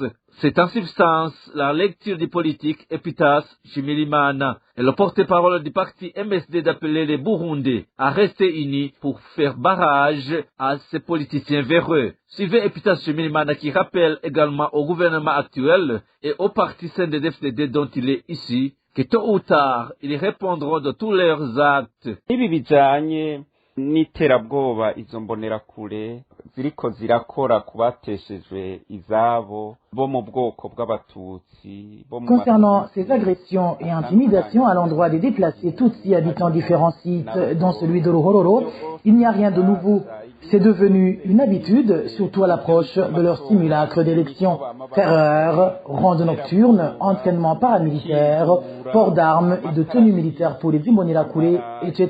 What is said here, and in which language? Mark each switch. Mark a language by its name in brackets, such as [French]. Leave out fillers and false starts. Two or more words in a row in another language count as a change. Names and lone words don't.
[French] C'est en substance la lecture du politique Epitas Shimirimana et le porte-parole du parti MSD d'appeler les Burundais à rester unis pour faire barrage à ces politiciens véreux. Suivez Epitas Shimirimana qui rappelle également au gouvernement actuel et au parti CNDD-FDD dont il est issu que tôt ou tard, ils répondront de tous leurs actes. [Rundi] Ibi bijanye n'iterabwoba izo mbonerakure ziriko zirakora kubateshejwe izabo bo mu bwoko bw'abatutsi. [French] Concernant ces agressions et intimidations à l'endroit des déplacés Tutsis habitant différents sites, dont celui de Ruhororo, il n'y a rien de nouveau. C'est devenu une habitude, surtout à l'approche de leur simulacre d'élection. Terreur, ronde nocturne, entraînement paramilitaire, port d'armes et de tenues militaires pour les Imbonerakure, etc.